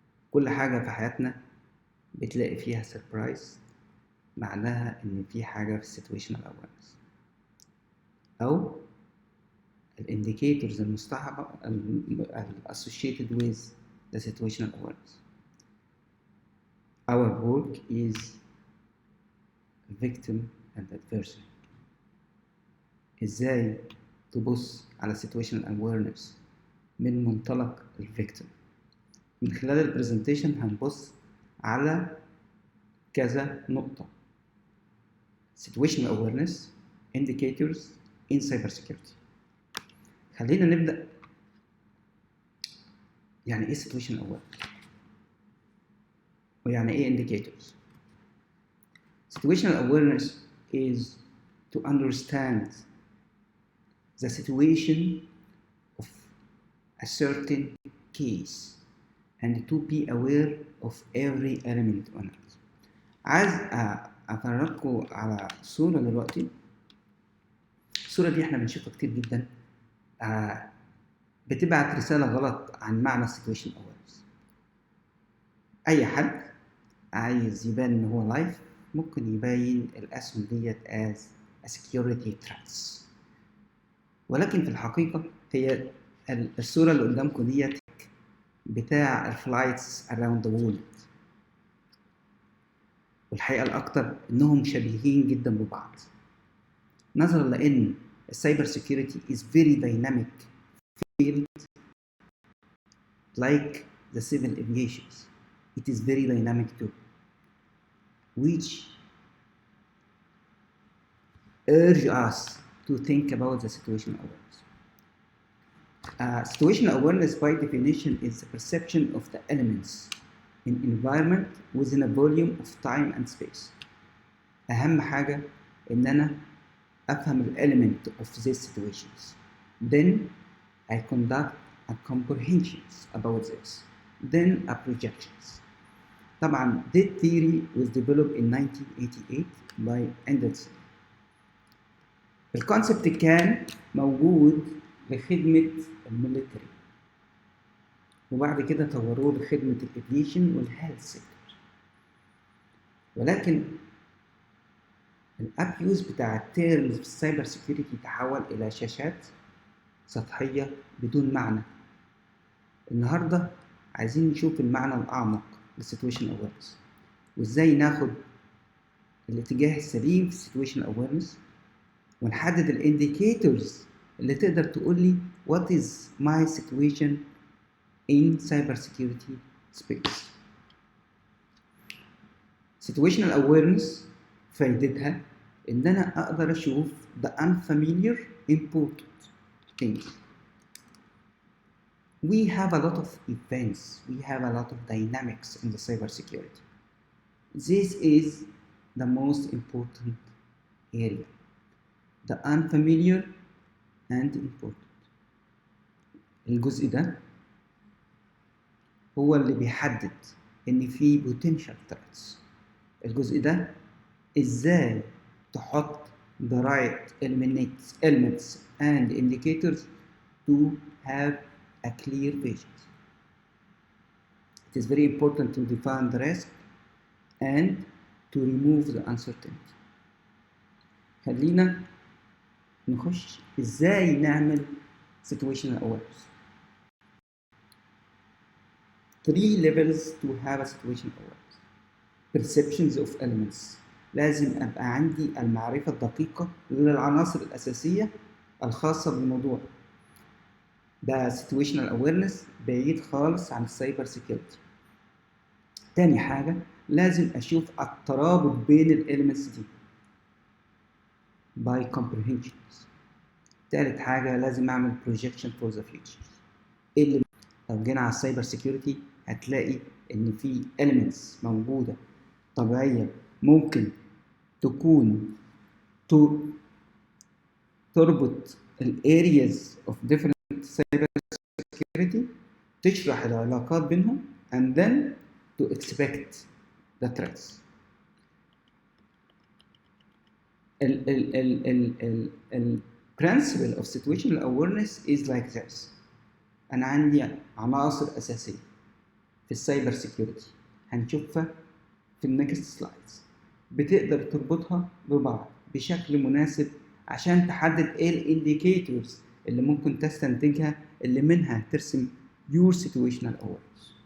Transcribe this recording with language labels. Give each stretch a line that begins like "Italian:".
Arabic: كل حاجة في حياتنا بتلاقي فيها سربرايز، معناها إن في حاجة في السيتويشنال أويرنس أو الإنديكيتورز المصطحبة
English: associated with the situational awareness. Our work is victim and adversary.
Arabic: إزاي تبص على situational awareness من منطلق الفيكتيم. من خلال البرزنتيشن هنبص على كذا نقطة:
English: situational awareness, indicators in cybersecurity.
Arabic: خلينا نبدأ. يعني إيه situational awareness؟ ويعني إيه indicators؟
English: Situational awareness is to understand the situation of a certain case and to be aware of every element on it.
Arabic: عايز أفرجكم على صورة دلوقتي. الصورة دي احنا بنشوفها كتير جدا، بتبعت رسالة غلط عن معنى situation awareness. أي حد عايز يبان إن هو لايف ممكن يبين الأسهم ديت
English: as a security threats،
Arabic: ولكن في الحقيقة هي الصورة اللي قدامكم ديت بتاع الفلايتس
English: around the world،
Arabic: والحقيقة الأكتر إنهم شبيهين جدا ببعض، نظرا لأن السايبر سيكيورتي
English: is very dynamic field like the civil aviation. It is very dynamic too, which urge us to think about the situational awareness. Situational awareness by definition is the perception of the elements in environment within a volume of time and space.
Arabic: أهم حاجة إن أنا أفهم ال
English: element of these situations. Then I conduct a comprehensions about this. Then a projections. طبعا this theory was developed in 1988 by Anderson.
Arabic: الكونسبت كان موجود لخدمة الميليتري، وبعد كده طوروه لخدمة الافيشن والهيلث سيكتور، ولكن الابيوز بتاع التيرمز في السايبر سيكيورتي تحول الى شاشات سطحية بدون معنى. النهاردة عايزين نشوف المعنى الأعمق للسيتويشن أويرنس، وإزاي ناخد الاتجاه السليم في السيتويشن أويرنس، ونحدد الانديكيتورز اللي تقدر تقول لي
English: what is my situation in cybersecurity space. Situational awareness
Arabic: فايدتها إن أنا أقدر أشوف
English: the unfamiliar important things. We have a lot of events, we have a lot of dynamics in the cybersecurity. This is the most important area, the unfamiliar and important.
Arabic: الجزء ده هو اللي بيحدد إن في potential threats. الجزء ده إزاي تحط
English: the right elements and indicators to have a clear vision. It is very important to define the risk and to remove the uncertainty.
Arabic: خلينا نخش إزاي نعمل situational awareness.
English: 3 levels to have a situational awareness. Perceptions of elements.
Arabic: لازم أبقى عندي المعرفة الدقيقة للعناصر الأساسية الخاصة بالموضوع. ده situational awareness بعيد خالص عن السايبر سيكيورتي. تاني حاجة لازم أشوف الترابط بين الإليمنتس دي.
English: by comprehensions.
Arabic: تالت حاجة لازم أعمل
English: projection for the future.
Arabic: إيه اللي لو جينا على السايبر سيكيورتي هتلاقي إن في elements موجودة طبيعية ممكن تكون تربط ال
English: areas of different cyber security،
Arabic: تشرح العلاقات بينهم
English: and then to expect the threats. ال principle of situational awareness is like this.
Arabic: أنا عندي عناصر أساسية في السايبر سيكيورتي هنشوفها في النكست سلايدز، بتقدر تربطها ببعض بشكل مناسب عشان تحدد ايه الانديكيتورز اللي ممكن تستنتجها اللي منها ترسم your situational awareness.